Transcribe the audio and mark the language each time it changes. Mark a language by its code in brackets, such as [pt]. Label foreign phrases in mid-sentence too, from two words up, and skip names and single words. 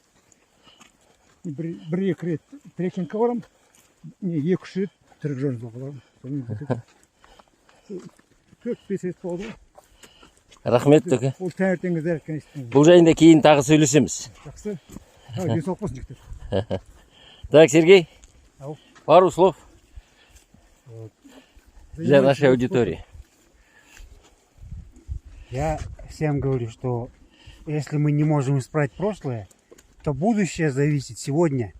[kk] Бір-екі рет трекингке барам. Не, 2-3 рет түрік жөнінде барам. 4-5 рет болды ғой. Рахмет, Төке. Ол таңертеңгі зарядканы істеймін. Бұл жайында кейін тағы сөйлесеміз. Жақсы. Денсаулық болсын жігіттер. [ru] Так, Сергей, Ау. пару слов для нашей аудитории. Я всем говорю, что если мы не можем исправить прошлое, то будущее зависит сегодня.